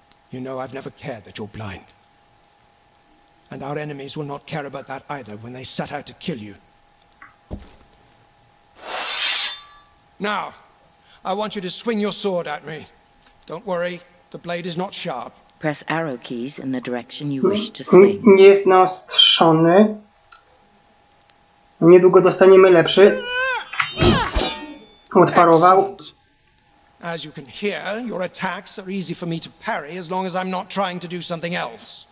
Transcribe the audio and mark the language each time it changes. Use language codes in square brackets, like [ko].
[en] You know I've never cared that you're blind. And our enemies will not care about that either when they set out to kill you. Now, I want you to swing your sword at me. Don't worry, the blade is not sharp. Press arrow keys in the direction you wish to swing. [pl] Nie jest naostrzony. Niedługo dostaniemy lepszy. Odparował. [en] As you can hear, your attacks are easy for me to parry as long as I'm not trying to do something else.